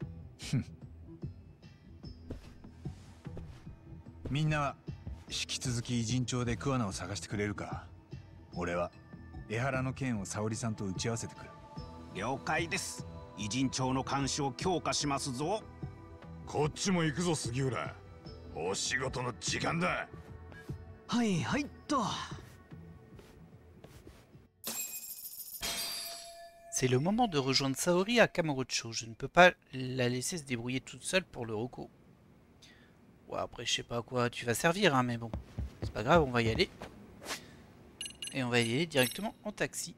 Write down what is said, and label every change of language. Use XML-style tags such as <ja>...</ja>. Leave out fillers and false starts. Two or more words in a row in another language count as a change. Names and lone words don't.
<ja>みんなは引き続き偉人帳で桑名を探してくれるか。俺は江原の件を沙織さんと打ち合わせてくる。了解です。偉人帳の監視を強化しますぞ。こっちも行くぞ杉浦。お仕事の時間だ。はいはいっと。</ja> <fr>C'est le moment de rejoindre Saori à Kamurocho. Je ne peux pas la laisser se débrouiller toute seule pour le Roko. Ouais, après, je sais pas à quoi tu vas servir, hein, mais bon. C'est pas grave, on va y aller. Et on va y aller directement en taxi.</fr>